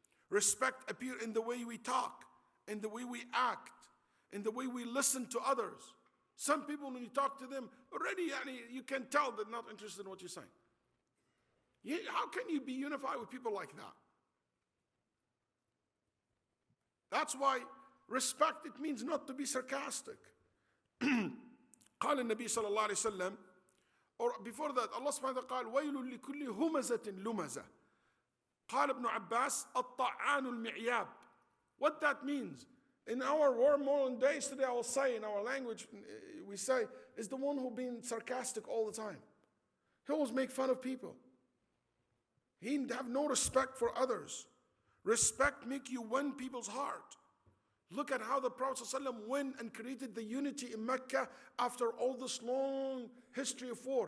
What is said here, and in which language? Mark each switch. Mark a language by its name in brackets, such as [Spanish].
[English] Respect appears in the way we talk, in the way we act, in the way we listen to others. Some people, when you talk to them, already you can tell they're not interested in what you're saying. How can you be unified with people like that? That's why respect, it means not to be sarcastic. [Arabic] قال النبي صلى الله عليه وسلم, [English] or before that, [Arabic] Allah subhanahu wa ta'ala قال ويل لكل همزة لمزة. قال ابن عباس الطعان المعياب. [English] What that means? In our modern days today, I will say, in our language, we say, is the one who been sarcastic all the time. He always make fun of people. He have no respect for others. Respect make you win people's heart. Look at how the Prophet ﷺ went and created the unity in Mecca after all this long history of war.